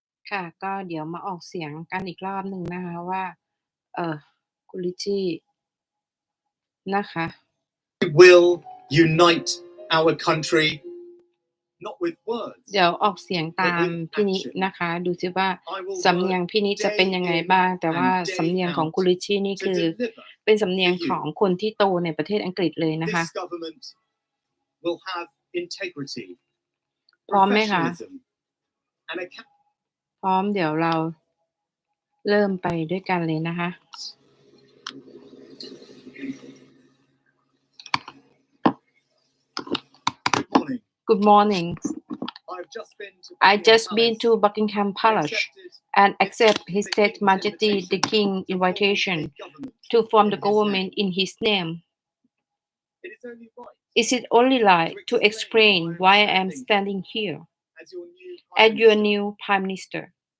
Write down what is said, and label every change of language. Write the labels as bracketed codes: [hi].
[th] ค่ะก็เดี๋ยวมาออกเสียงกันอีกรอบหนึ่งนะคะว่าคุณลิชชี่นะคะ [en] We will unite our country not with words [th] เดี๋ยวออกเสียงตามพี่นินะคะดูซิว่าสำเนียงพี่นิจะเป็นยังไงบ้างแต่ว่าสำเนียงของคุณลิชชี่นี่คือเป็นสำเนียงของคนที่โตในประเทศอังกฤษเลยนะคะ [en] This government will have integrity [th] พร้อมไหมคะ [en] professionalism and [th] พร้อมเดี๋ยวเราเริ่มไปด้วยกันเลยนะคะ [en] Good morning. I just been to Buckingham Palace and accept His State Majesty the King invitation to form the government in his name. Is it only right to explain why I am standing here as your new Prime Minister?